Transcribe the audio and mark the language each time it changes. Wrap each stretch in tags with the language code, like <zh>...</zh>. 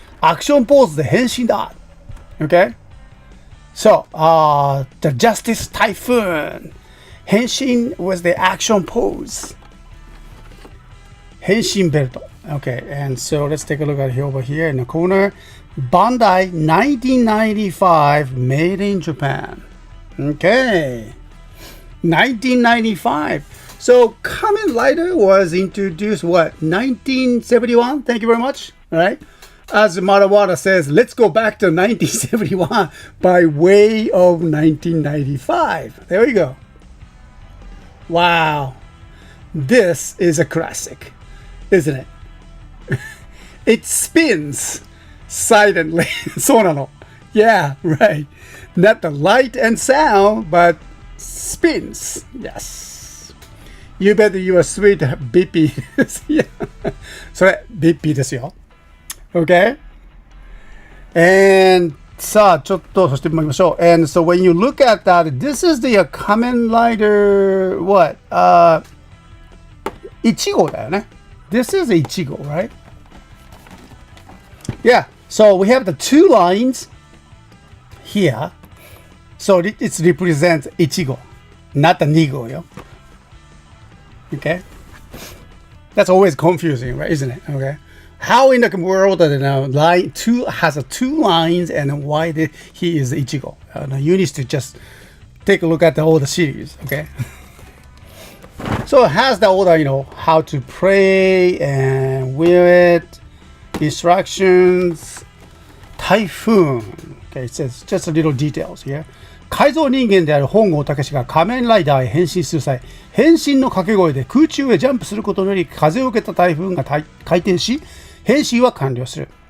<ja>アクションポーズで変身だ。</ja> <en>Okay? So, the Justice Typhoon. Henshin was the action pose. Henshin belt. Okay, and so let's take a look at here over here in the corner. Bandai 1995, made in Japan. Okay. 1995. So, Kamen Rider was introduced, what, 1971? Thank you very much. All right. As Marawara says, let's go back to 1971 by way of 1995. There we go. Wow. This is a classic, isn't it? It spins silently.</en> <ja>そうなの.</ja> <en>Yeah, right. Not the light and sound, but spins. Yes. You bet you are sweet, Bippy. Yeah.</en> <ja>それ、Bippy ですよ。</ja> <en>Okay? And</en> <ja>さあ、ちょっと、そして参りましょう。</ja> <en>And so when you look at that, this is the Kamen Rider, what?</en> <ja>1号だよね。</ja> <en>This is 1号, right? Yeah. So we have the two lines here. So it represents 1号, not the 2号よ. Okay? That's always confusing, right? Isn't it? Okay. How in the world line two has two lines and why he is 1号? You need to just take a look at all the series, okay? So it has the order, how to pray and wear it, instructions, typhoon. Okay, it says just a little details here.</en> <ja>改造人間である本郷武が仮面ライダーへ変身する際、変身の掛け声で空中へジャンプすることにより風を受けた台風が回転し、変身は完了する。</ja>